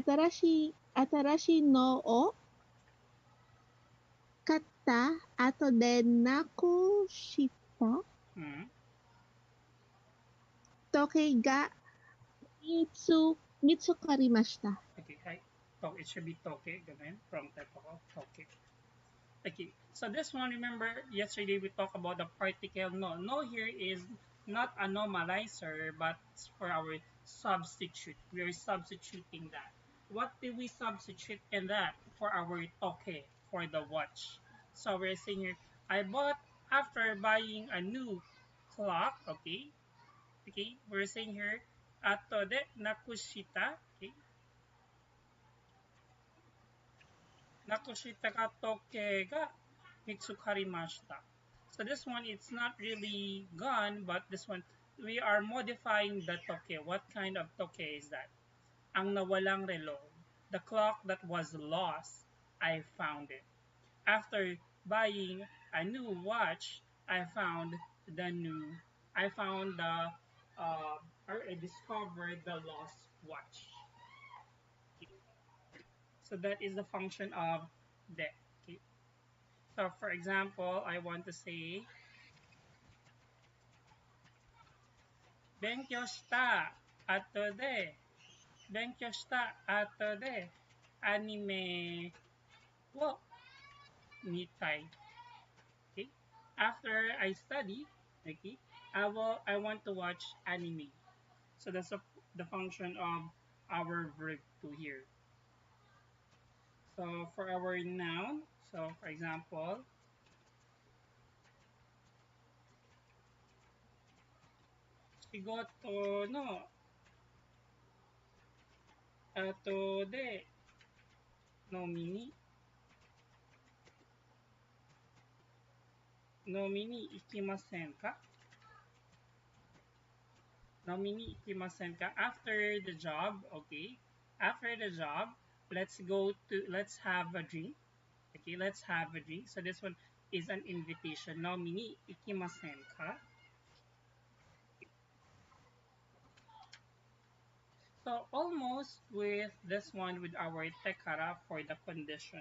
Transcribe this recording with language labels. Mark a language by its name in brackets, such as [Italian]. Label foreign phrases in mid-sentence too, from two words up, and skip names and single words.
[Japanese] 新しいのを買った後でなくしたうん。時が見つかりました。 [English] Okay, はい。So it should be toke, ganun. From type of toke. Okay, so this one, remember, yesterday we talked about the particle no. No here is not a normalizer, but for our substitute. We are substituting that. What do we substitute in that? For our toke, for the watch. So we're saying here, I bought after buying a new clock, okay? Okay, we're saying here, [Japanese] 後で なくした, okay? なくした か 時計 が 見つかりました. [English] So this one, it's not really gone, but this one, we are modifying the toke. What kind of toke is that? [Filipino] Ang nawalang relo. [English] The clock that was lost, I found it. After buying a new watch, I found the, or I discovered the lost watch. Okay. So that is the function of the. Okay. So for example, I want to say, [Japanese] 勉強した後で、勉強した後で、アニメを見たい。Okay? [English] After I study, okay, I want to watch anime. So that's the function of our verb to here. So for our noun, so for example, [Japanese] 仕事 の 後 で 飲みに 飲みに 行きません か? 飲みに 行きません か? [English] After the job, okay. After the job, let's have a drink. Okay, let's have a drink. So this one is an invitation. [Japanese] 飲みに 行きません か? [English] So almost with this one with our tekara for the condition.